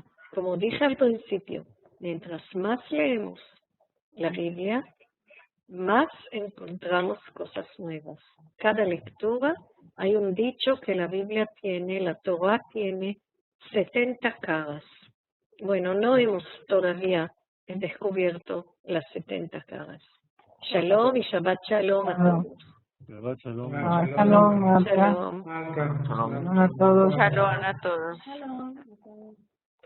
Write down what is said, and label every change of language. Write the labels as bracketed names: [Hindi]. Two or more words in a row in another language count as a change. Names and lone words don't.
[Spanish] Como dije al principio, mientras más leemos la Biblia, más encontramos cosas nuevas. Cada lectura, hay un dicho que la Biblia tiene, la Torah tiene 70 caras. Bueno, no hemos todavía descubierto las 70 caras. Shalom y [Hebrew] שבת שלום [Spanish] a todos. [Hebrew] שבת שלום. [Spanish] Shalom. Shalom a todos. Shalom a todos. Shalom.